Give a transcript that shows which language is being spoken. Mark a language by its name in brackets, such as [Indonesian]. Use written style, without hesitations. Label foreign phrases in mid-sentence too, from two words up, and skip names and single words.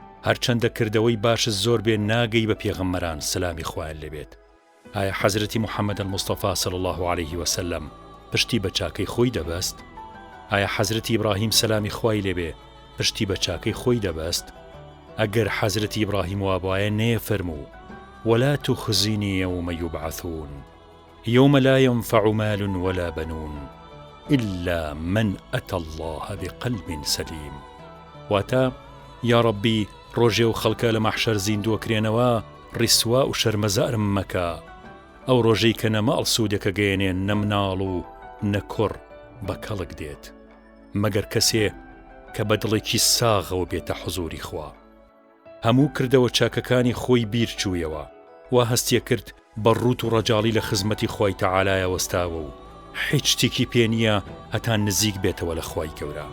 [Central Kurdish] هەرچەندە کردەوەی باشت زۆر بێ ناگەی بە پێغەمبەران سلامی خوایان لێبێت. ئایا حەزرەتی محەممەد المستەفا [Arabic] صلی الله عليه وسلم [Central Kurdish] پشتی بە چاکەی خۆی دەبەست؟ ئایا حەزرەتی ئیبراهیم سلامی خوای لێبێ پشتی بە چاکەی خۆی دەبەست؟ ئەگەر حەزرەتی ئیبراهیم وابایە نێفەرموو [Arabic] ولا تخزني يوم يبعثون يوم لا ينفع مال ولا بنون إلا من أتى الله بقلب سليم. [Central Kurdish] واتا [Arabic] يا ربي [Central Kurdish] ڕۆژێ و خەڵکە لە مەحشەر زیندووە کرێنەوە ڕیسوا و شەرمەزارم مەکە، ئەو ڕۆژەی کە نەمەڵ سوودێکە گەیەنێ نەمناڵ و نەکوڕ بە کەڵک دێت، مەگەر کەسێ کە بە دڵێکی ساغەوە بێتە حوزوری خوا. هەموو کردەوە چاکەکانی خۆی بیر چوویەوە، وا هەستیە کرد بە ڕوت و ڕەجاڵی لە خزمەتی خوای تەعالایە وەستاوە و هیچ شتێکی پێ نییە هەتا نزیک بێتەوە لە خوای گەورە.